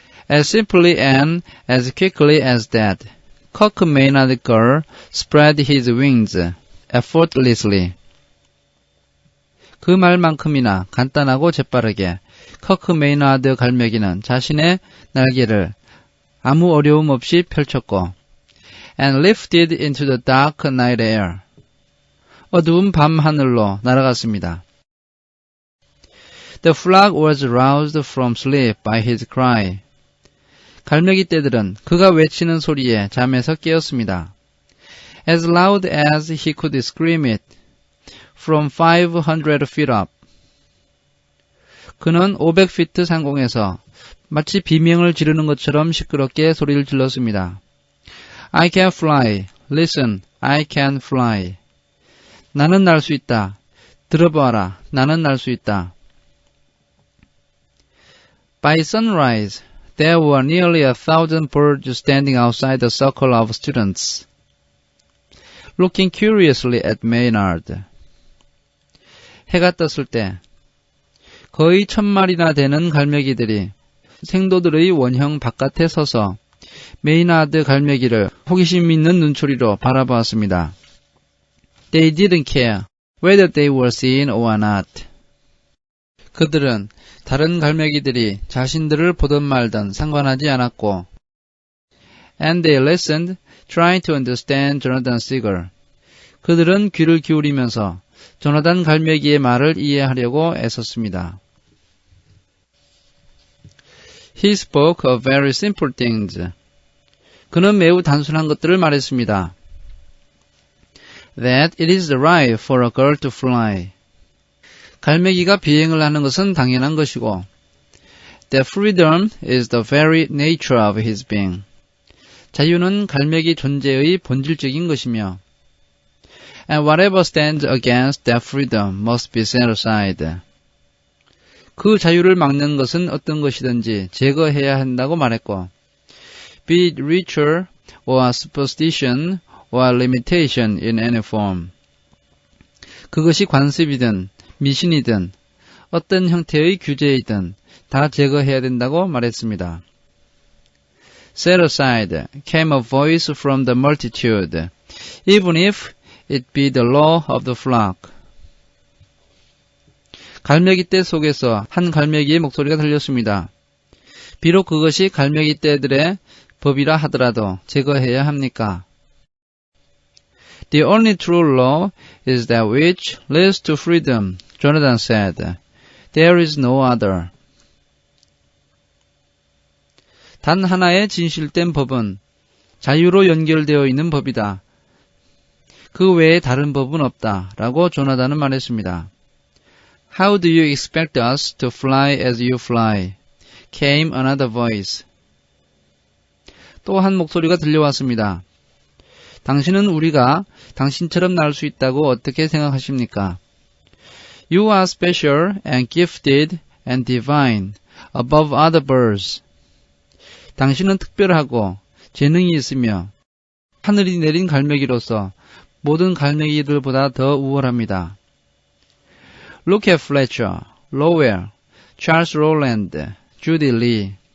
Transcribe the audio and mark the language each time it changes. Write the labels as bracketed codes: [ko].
[en] As simply and as quickly as that, Kirk Maynard girl spread his wings effortlessly. [ko] 그 말만큼이나 간단하고 재빠르게 커크 메이나드 갈매기는 자신의 날개를 아무 어려움 없이 펼쳤고 [en] and lifted into the dark night air. [ko] 어두운 밤 하늘로 날아갔습니다. [en] The flock was roused from sleep by his cry. [ko] 갈매기 떼들은 그가 외치는 소리에 잠에서 깨었습니다. [en] As loud as he could scream it from 500 feet up. [ko] 그는 500피트 상공에서 마치 비명을 지르는 것처럼 시끄럽게 소리를 질렀습니다. [en] I can fly. Listen, I can fly. [ko] 나는 날 수 있다. 들어봐라. 나는 날 수 있다. [en] By sunrise, there were nearly 1,000 birds standing outside the circle of students, looking curiously at Maynard. [ko] 해가 떴을 때 거의 1,000마리나 되는 갈매기들이 생도들의 원형 바깥에 서서 메이나드 갈매기를 호기심 있는 눈초리로 바라보았습니다. [en] They didn't care whether they were seen or not. [ko] 그들은 다른 갈매기들이 자신들을 보든 말든 상관하지 않았고 [en] And they listened, trying to understand Jonathan Seagull. [ko] 그들은 귀를 기울이면서 조나단 갈매기의 말을 이해하려고 애썼습니다. [en] He spoke of very simple things. [ko] 그는 매우 단순한 것들을 말했습니다. [en] That it is right for a girl to fly. [ko] 갈매기가 비행을 하는 것은 당연한 것이고 [en] That freedom is the very nature of his being. [ko] 자유는 갈매기 존재의 본질적인 것이며 [en] And whatever stands against that freedom must be set aside. [ko] 그 자유를 막는 것은 어떤 것이든지 제거해야 한다고 말했고 [en] Be it ritual or superstition or limitation in any form. [ko] 그것이 관습이든 미신이든 어떤 형태의 규제이든 다 제거해야 된다고 말했습니다. [en] Set aside came a voice from the multitude, even if it be the law of the flock. [ko] 갈매기 떼 속에서 한 갈매기의 목소리가 들렸습니다. 비록 그것이 갈매기 떼들의 법이라 하더라도 제거해야 합니까? [en] The only true law is that which leads to freedom, Jonathan said. There is no other. [ko] 단 하나의 진실된 법은 자유로 연결되어 있는 법이다. 그 외에 다른 법은 없다. 라고 조나단은 말했습니다. [en] How do you expect us to fly as you fly? Came another voice. [ko] 또 한 목소리가 들려왔습니다. 당신은 우리가 당신처럼 날 수 있다고 어떻게 생각하십니까? [en] You are special and gifted and divine above other birds. [ko] 당신은 특별하고 재능이 있으며 하늘이 내린 갈매기로서 모든 갈매기들보다 더 우월합니다. [en] Look at Fletcher, Lowell, Charles Rowland, Judy Lee.